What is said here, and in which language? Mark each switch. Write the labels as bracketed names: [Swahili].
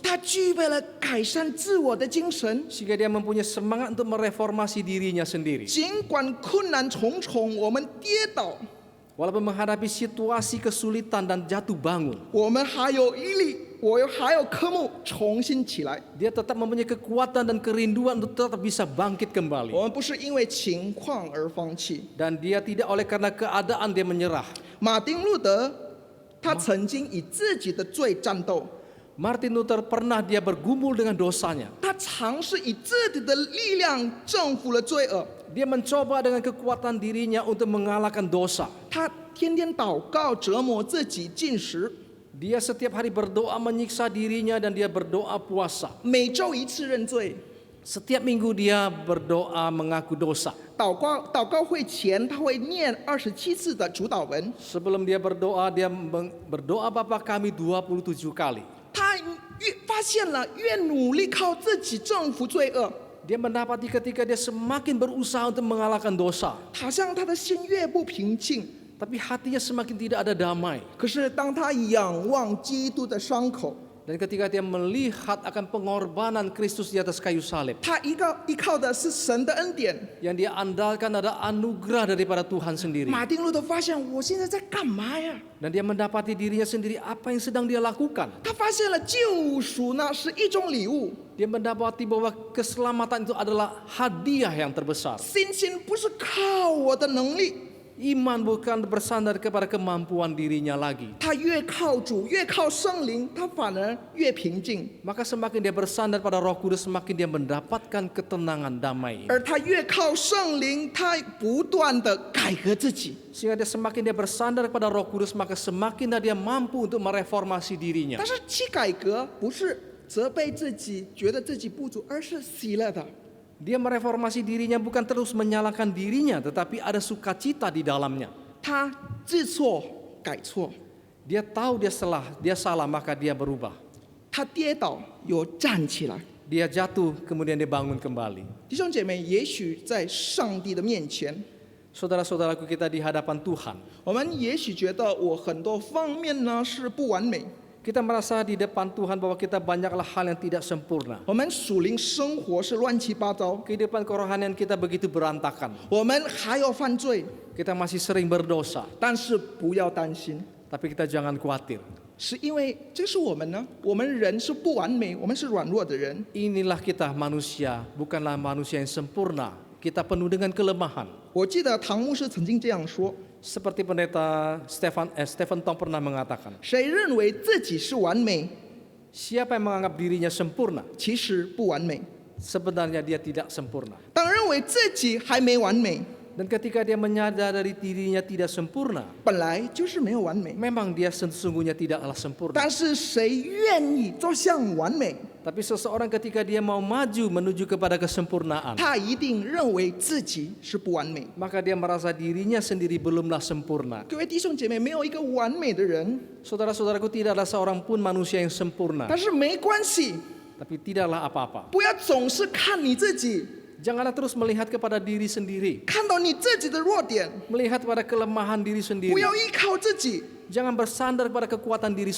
[Chinese] 他具备了改善自我的精神， [Indonesian] sehingga dia mempunyai semangat untuk mereformasi dirinya sendiri. [Chinese] 尽管困难重重，我们跌倒， [Indonesian] Walaupun menghadapi situasi kesulitan dan jatuh bangun, [Chinese] 我们还有毅力，还有科目重新起来。 [Indonesian] dia tetap mempunyai kekuatan dan kerinduan untuk tetap bisa bangkit kembali. [Chinese] 我们不是因为情况而放弃。 [Indonesian] Dan dia tidak oleh karena keadaan dia menyerah. [Chinese] 马丁路德，他曾经以自己的罪战斗， [Indonesian] Martin Luther pernah dia bergumul dengan dosanya. [Chinese] 他尝试以自己的力量征服了罪恶。 [Indonesian] Dia mencoba dengan kekuatan dirinya untuk mengalahkan dosa. [Chinese] 他天天祷告，折磨自己，进食， [Indonesian] Dia setiap hari berdoa menyiksa dirinya dan dia berdoa puasa. [Chinese] 每周一次认罪。 [Indonesian] Setiap minggu dia berdoa mengaku dosa. [Chinese] 祷告会前，他会念27次的主祷文。 [Indonesian] Sebelum dia berdoa, dia berdoa Bapa kami 27 kali. [Chinese] 他越发现了，越努力靠自己征服罪恶， [Indonesian] Dia mendapati ketika dia semakin berusaha untuk mengalahkan dosa, [Chinese] 好像他的心越不平静。 [Indonesian] tapi hatinya semakin tidak ada damai. [Chinese] 可是当他仰望基督的伤口， [Indonesian] Dan ketika dia melihat akan pengorbanan Kristus di atas kayu salib, [Chinese] 他依靠的是神的恩典。 [Indonesian] yang dia andalkan ada anugerah daripada Tuhan sendiri. [Chinese] 马丁路德发现，我现在在干嘛呀？ [Indonesian] Dan dia mendapati dirinya sendiri apa yang sedang dia lakukan. [Chinese] 他发现了救赎呢是一种礼物， [Indonesian] Dia mendapati bahwa keselamatan itu adalah hadiah yang terbesar. [Chinese] 信心不是靠我的能力， [Indonesian] Iman bukan bersandar kepada kemampuan dirinya lagi. [Chinese] 他越靠主，越靠圣灵，他反而越平静。 [Indonesian] Maka semakin dia bersandar pada Roh Kudus, semakin dia mendapatkan ketenangan damai. [Chinese] 而他越靠圣灵，他不断的改革自己。 [Indonesian] Sehingga semakin dia bersandar kepada Roh Kudus, maka semakin dia mampu untuk mereformasi dirinya. [Chinese] 但是其改革不是责备自己，觉得自己不足，而是喜乐的。 [Indonesian] Dia mereformasi dirinya bukan terus menyalahkan dirinya, tetapi ada sukacita di dalamnya. [Chinese] 他知错改错， [Indonesian] Dia tahu dia salah, maka dia berubah. [Chinese] 他跌倒又站起来。 [Indonesian] Dia jatuh, kemudian dia bangun kembali. [Chinese] 弟兄姐妹，也许在上帝的面前， [Indonesian] Saudara-saudaraku, kita di hadapan Tuhan, [Chinese] 我们也许觉得我很多方面呢是不完美， [Indonesian] kita merasa di depan Tuhan bahwa kita banyaklah hal yang tidak sempurna. [Chinese] 我们属灵生活是乱七八糟， [Indonesian] Kehidupan kerohanian kita begitu berantakan. [Chinese] 我们还有犯罪， [Indonesian] Kita masih sering berdosa, [Chinese] 但是不要担心， [Indonesian] tapi kita jangan khawatir. [Chinese] 是因为这是我们呢，我们人是不完美，我们是软弱的人。 [Indonesian] Inilah kita manusia, bukanlah manusia yang sempurna. Kita penuh dengan kelemahan. [Chinese] 我记得唐牧师曾经这样说： [Indonesian] Seperti pendeta Stephen Tong pernah mengatakan, [Chinese] 谁认为自己是完美， [Indonesian] siapa yang menganggap dirinya sempurna, [Chinese] 其实不完美； [Indonesian] sebenarnya dia tidak sempurna. [Chinese] 当认为自己还没完美， [Indonesian] Dan ketika dia menyadari dirinya tidak sempurna, [Chinese] 本来就是没有完美。 [Indonesian] memang dia sesungguhnya tidaklah sempurna. [Chinese] 但是谁愿意走向完美， [Indonesian] Tapi seseorang ketika dia mau maju menuju kepada kesempurnaan, [Chinese] 他一定认为自己是不完美。 [Indonesian] maka dia merasa dirinya sendiri belumlah sempurna. [Chinese] 各位弟兄姐妹，没有一个完美的人， [Indonesian] Saudara-saudaraku, tidak ada seorang pun manusia yang sempurna, [Chinese] 但是没关系， [Indonesian] tapi tidaklah apa-apa. [Chinese] 不要总是看你自己， [Indonesian] Janganlah terus melihat kepada diri sendiri, [Chinese] 看到你自己的弱点， [Indonesian] melihat pada kelemahan diri [Chinese] 不 [Indonesian] sendiri. [Chinese] 要依靠自己， [Indonesian] Jangan bersandar pada kekuatan diri